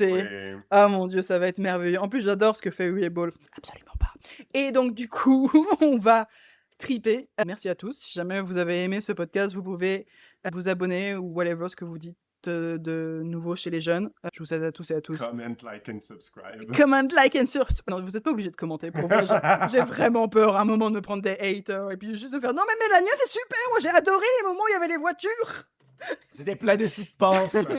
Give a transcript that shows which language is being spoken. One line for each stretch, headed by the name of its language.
French: Ouais. Ah mon dieu, ça va être merveilleux. En plus, j'adore ce que fait Weeble. Absolument pas. Et donc, du coup, on va triper. Merci à tous. Si jamais vous avez aimé ce podcast, vous pouvez vous abonner ou whatever ce que vous dites de nouveau chez les jeunes. Je vous souhaite à tous et à tous.
English: Comment, like and subscribe. Comment, like and subscribe.
French: Non, vous n'êtes pas obligé de commenter. Pour vrai, j'ai vraiment peur à un moment de me prendre des haters et puis juste de faire non, mais Mélania, c'est super. Moi, j'ai adoré les moments où il y avait les voitures. C'était plein de suspense.